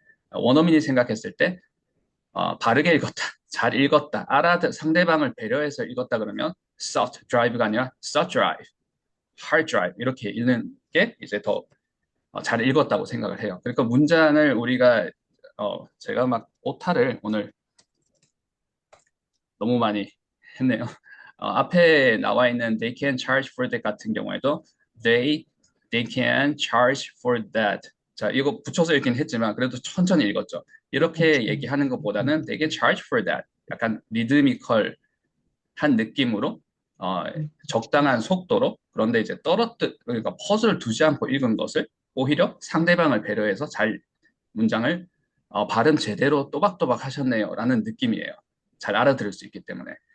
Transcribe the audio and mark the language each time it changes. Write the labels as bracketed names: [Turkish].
[Korean] 원어민이 생각했을 때 바르게 읽었다, 잘 읽었다, 상대방을 배려해서 읽었다 그러면 soft drive가 아니라 soft drive, hard drive 이렇게 읽는 게 이제 더 잘 읽었다고 생각을 해요. 그러니까 문장을 우리가 제가 막 오타를 오늘 너무 많이 했네요. 앞에 나와 있는 [English] they can charge for that [Korean] 같은 경우에도 [English] they can charge for that. [Korean] 자, 이거 붙여서 읽긴 했지만 그래도 천천히 읽었죠. 이렇게 얘기하는 것보다는 [English] they can charge for that. [Korean] 약간 리드미컬한 느낌으로 적당한 속도로 그런데 이제 그러니까 퍼즐을 두지 않고 읽은 것을 오히려 상대방을 배려해서 잘 문장을 발음 제대로 또박또박 하셨네요 라는 느낌이에요. 잘 알아들을 수 있기 때문에.